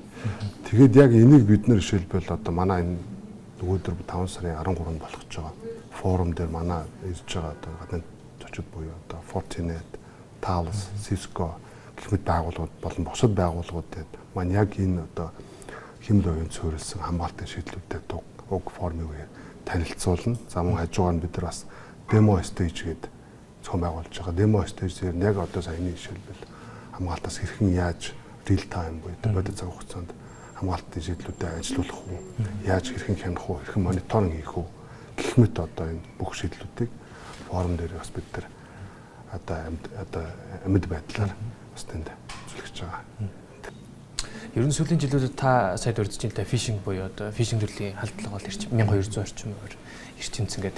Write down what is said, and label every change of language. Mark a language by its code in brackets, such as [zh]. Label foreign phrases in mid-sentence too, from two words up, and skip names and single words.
[mn] Тэгээд яг энийг бид нэр жишээлбэл одоо манай энэ нөгөөдөр 5 сарын 13-нд болгож байгаа форум дээр манай ирж байгаа одоо гадны зочид буюу одоо Fortinet, Thales, Cisco гэх мэт байгууллагууд болон бусад байгууллагуудад маань яг энэ одоо хэмэл оюун суурилсан хамгаалтын шийдлүүдэд уг формыг танилцуулна. За мөн хажуугаар нь бид нар бас [en] demo stage [mn] гэдэг зохион байгуулж байгаа. [en] Demo stage- [mn] ээр яг одоо саяны жишээлбэл хамгаалтаас хэрхэн яаж [en] real time [mn] буюу бодит цаг хугацаанд хамгаалтын шийдлүүдэд ажиллах уу, яаж хэрхэн хянах уу, хэрхэн мониторинг хийх үү гэх мэт одоо энэ бүх шийдлүүдийг форум дээр бас бид нар одоо амьд байдлаар бас тэнд үзүүлж байгаа. Ер нь сүүлийн жилүүдэд та сайд урьдчилж байгаа phishing буюу одоо phishing төрлийн халдлага бол 1200 орчим эрчимцэн гэдэг.